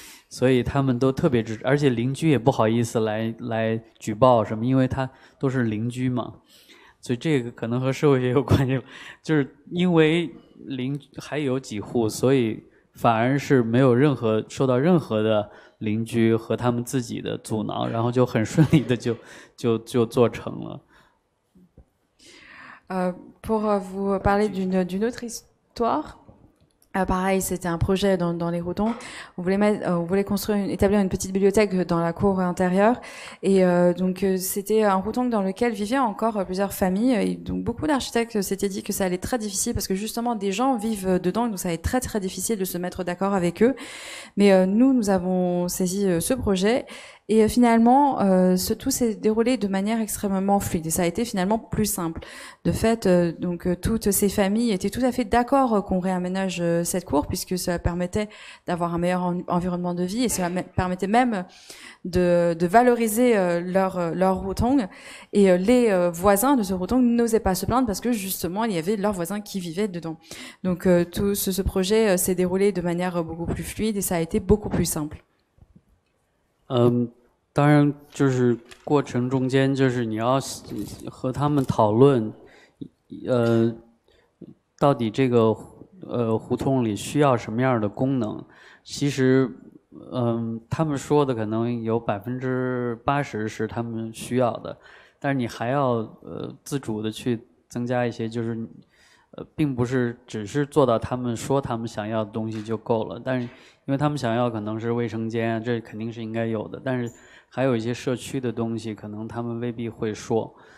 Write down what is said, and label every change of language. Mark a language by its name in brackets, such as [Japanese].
[Chinese] 所以他们都特别支持，而且邻居也不好意思来举报什么，因为他都是邻居嘛，所以这个可能和社会学有关系，就是因为还有几户，所以反而是没有受到任何的邻居和他们自己的阻挠，然后就很顺利的就做成了。 [French] Pour vous parler d'une autre histoire, pareil, c'était un projet dans les Roudons. On voulait établir une petite bibliothèque dans la cour intérieure, et donc c'était un Roudong dans lequel vivaient encore plusieurs familles. Et donc beaucoup d'architectes s'étaient dit que ça allait être très difficile parce que justement des gens vivent dedans, donc ça allait être très très difficile de se mettre d'accord avec eux. Mais nous avons saisi ce projet. Et finalement, tout s'est déroulé de manière extrêmement fluide. Et ça a été finalement plus simple. De fait, donc toutes ces familles étaient tout à fait d'accord qu'on réaménage cette cour, puisque cela permettait d'avoir un meilleur environnement de vie, et cela permettait même de valoriser leur Routong. Et les voisins de ce Routong n'osaient pas se plaindre parce que justement, il y avait leurs voisins qui vivaient dedans. Donc tout ce projet s'est déroulé de manière beaucoup plus fluide, et ça a été beaucoup plus simple. [Chinese] 当然就是过程中间，就是你要和他们讨论，到底这个胡同里需要什么样的功能。其实，他们说的可能有80%是他们需要的，但是你还要自主的去增加一些，就是并不是只是做到他们说他们想要的东西就够了，但是因为他们想要可能是卫生间，这肯定是应该有的，但是还有一些社区的东西，可能他们未必会说。